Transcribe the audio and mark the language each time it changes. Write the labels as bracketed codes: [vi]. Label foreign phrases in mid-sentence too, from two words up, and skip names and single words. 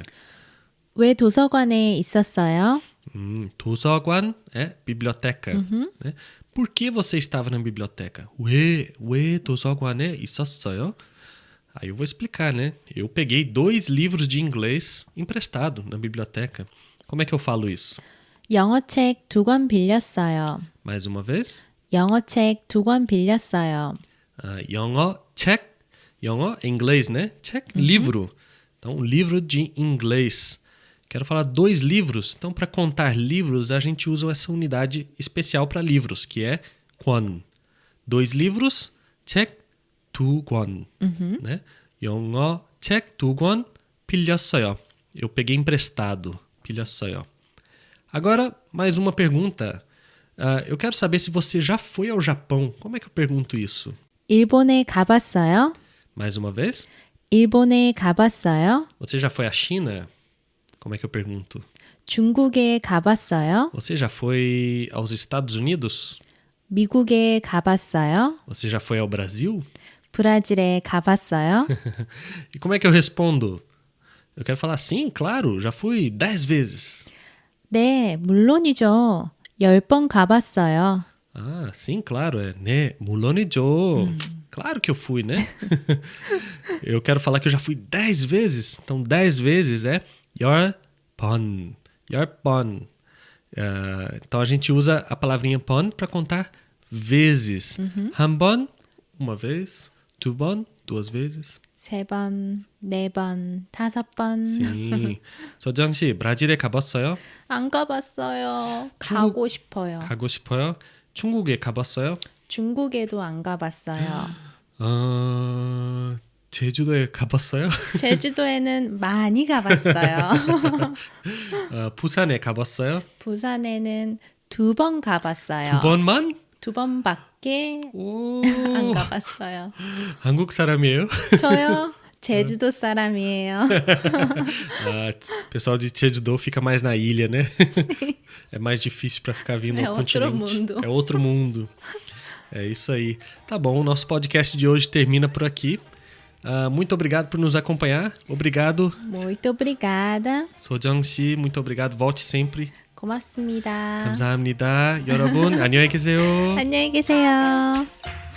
[ko] 왜 도서관에 있었어요? [pt] 도서관 é biblioteca. Né? Por que você estava na biblioteca? [ko] 왜 도서관에 있었어요? [pt] Aí eu vou explicar, né? Eu peguei 2 livros de inglês emprestado na biblioteca. Como é que eu falo isso? [ko] 영어책 2권 빌렸어요. [pt] Mais uma vez? [ko] 영어책 2권 빌렸어요. 영어, 책. [pt] 영어 é inglês, né? 책, livro. Então, livro de inglês. Quero falar 2 livros. Então, para contar livros, a gente usa essa unidade especial para livros, que é 권. 2 livros, [ko] 책, 2권. [pt] Né? [ko] 영어, 책 2권 빌렸어요. [pt] Eu peguei emprestado. 빌렸어요. Agora, mais uma pergunta. Eu quero saber se você já foi ao Japão. Como é que eu pergunto isso? [ko] 일본에 가봤어요? [pt] Mais uma vez? [ko] 일본에 가봤어요? [pt] Você já foi à China? Como é que eu pergunto? [ko] 중국에 가봤어요? [pt] Você já foi aos Estados Unidos? [ko] 미국에 가봤어요? [pt] Você já foi ao Brasil? [ko] 브라질에 가봤어요? [pt] E como é que eu respondo? Eu quero falar sim, claro, já fui 10 vezes. [ko] 네, 물론이죠. 10번 가봤어요. [pt] Sim, claro, né? 물론이죠. Claro que eu fui, né? Eu quero falar que eu já fui 10 vezes. Então, 10 vezes é 10번. [ko] 10번. [pt] Então, a gente usa a palavrinha 번 para contar vezes. [ko] 한 번, [pt] uma vez. 2번, 2 vezes. [ko] 3번, 4번, 5번. [pt] Sim. [ko] 서정 씨, 브라질에 가봤어요? 안 가봤어요. 가고 싶어요. 가고 싶어요? 중국에 가봤어요? 중국에도 안 가봤어요. 제주도에 가봤어요? 제주도에는 많이 가봤어요. 부산에 가봤어요? 부산에는 2번 가봤어요. 2번만? 2번밖에 오, 안 가봤어요. 한국 사람이에요? 저요? 제주도 사람이에요. [pt] Pessoal de Jeju-do fica mais na ilha, né? É mais difícil para ficar vindo ao continente. Outro mundo. É outro mundo. É isso aí. Tá bom, o nosso podcast de hoje termina por aqui. Muito obrigado por nos acompanhar. Obrigado. Muito obrigada. [ko] 소정 씨, [pt] muito obrigado. Volte sempre. [ko] 고맙습니다. 감사합니다. 여러분, 안녕히 계세요. 안녕히 계세요.